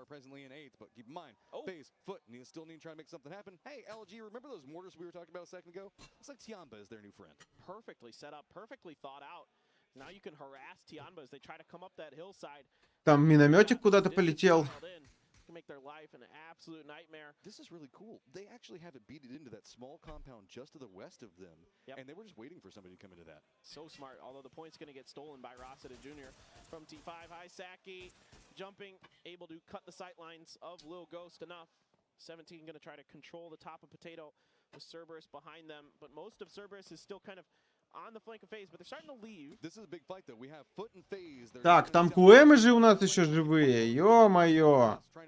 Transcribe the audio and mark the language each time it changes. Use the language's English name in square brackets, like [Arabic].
[English] FaZe, Foot, and he's still need to try to make something happen. Hey, LG, remember those mortars we were talking about a second ago? It's like Tianba is their new friend. Perfectly set up, perfectly thought out. Now you can harass Tianba as they try to come up that hillside. [Russian] Там минометик куда-то полетел. [English] Make their life an absolute nightmare. This is really cool. They actually have it beaded into that small compound just to the west of them, and they were just waiting for somebody to come into that. So smart, although the point's going to get stolen by Rossita Jr. from T5. Hisaki jumping, able to cut the sight lines of Lil Ghost enough. 17 going to try to control the top of Potato with Cerberus behind them, but most of Cerberus is still kind of on the flank of FaZe, but they're starting to leave. This is a big fight though. We have Foot and FaZe. [Russian] Так, там Куэмы же у нас еще живые. Ё-моё.